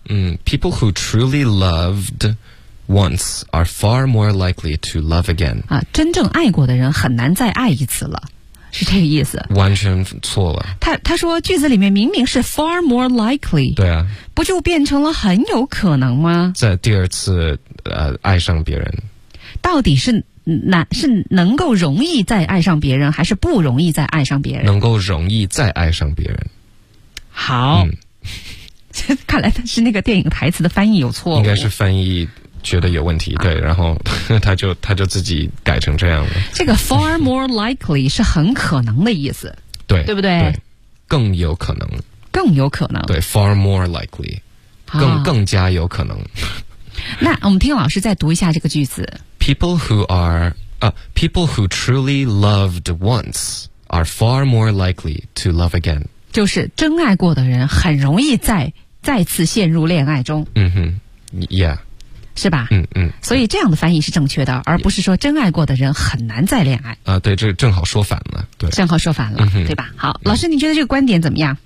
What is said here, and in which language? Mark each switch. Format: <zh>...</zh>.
<en>People who truly loved once are far more likely to love again.</en> <zh>啊，真正爱过的人很难再爱一次了。是这个意思，完全错了。他说句子里面明明是</zh> <en>far more likely，</en> <zh>对啊，不就变成了很有可能吗？在第二次爱上别人，到底是能够容易再爱上别人，还是不容易再爱上别人？能够容易再爱上别人。好，看来是那个电影台词的翻译有错误，应该是翻译。觉得有问题，对，然后他就自己改成这样了。这个</zh> <en>far more likely</en> <zh>是很可能的意思，对，对不对？对，更有可能，更有可能，对，</zh> <en>far more likely，</en> <zh>更加有可能。那我们听老师再读一下这个句子</zh> <en>：People who are people who truly loved once are far more likely to love again。</en> <zh>就是真爱过的人很容易再次陷入恋爱中。嗯哼 ，Yeah。是吧？所以这样的翻译是正确的，而不是说真爱过的人很难再恋爱。对，这正好说反了，对，正好说反了，对吧？好，老师，你觉得这个观点怎么样？</zh>